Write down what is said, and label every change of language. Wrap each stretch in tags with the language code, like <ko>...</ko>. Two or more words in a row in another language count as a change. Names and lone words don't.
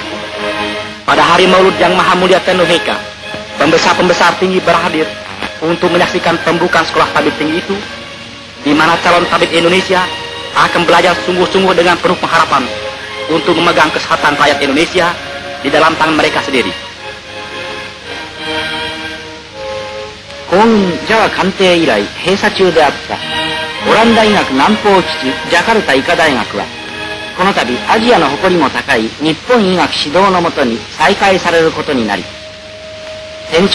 <id>Pada hari Maulud yang Maha Mulia Tenno Heika, pembesar-pembesar tinggi berhadir untuk menyaksikan pembukaan sekolah tabib tinggi itu, di mana calon tabib Indonesia akan belajar sungguh-sungguh dengan penuh pengharapan untuk memegang kesehatan rakyat Indonesia di dalam tangan mereka sendiri.</id> <ja>皇軍ジャワ艦艇以来閉鎖中であったオランダ医学南方基地ジャカルタ医科大学は、この度アジアの誇りも高い日本医学指導のもとに再開されることになり、天</ja>